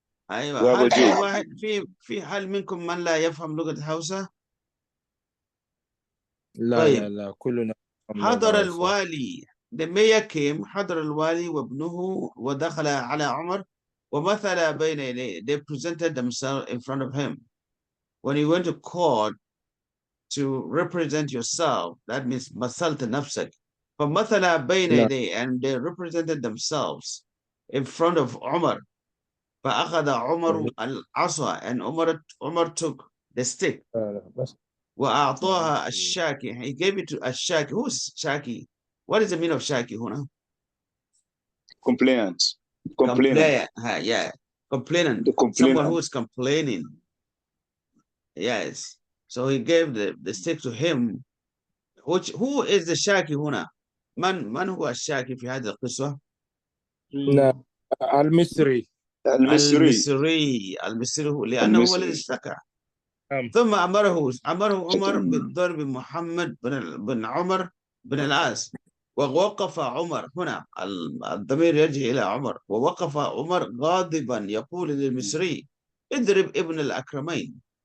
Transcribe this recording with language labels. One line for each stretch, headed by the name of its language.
Arabic: أيوة. هل في واحد هل منكم من لا يفهم لغة الهوسة؟ طيب. لا كلنا. حضر الوالي.
English: The mayor came.
Arabic: حضر الوالي وابنه ودخل على عمر ومثل بين يديه.
English: They presented themselves in front of him. When you went to court to represent yourself, that means
Arabic: مثلت نفسك. فمثل بين يديه,
English: and they represented themselves in front of Umar.
Arabic: فأخذ عمر العصا,
English: and Umar took the stick.
Arabic: وأعطاها الشاكي.
English: He gave it to الشاكي. Who's Shaki? What is the meaning of Shaki هنا? Complainant. Yeah. Complainant. Someone who is complaining. Yes. So he gave the stick to him. Who is the Shaki هنا?
Arabic: من هو الشاكي في هذه القصة؟ لا المصري هو لأنه هو الذي اشتكى. ثم أمره عمر بالضرب محمد بن عمر بن العاص، ووقف عمر هنا الضمير يرجع إلى عمر، ووقف عمر غاضبا يقول للمصري اضرب ابن الأكرمين،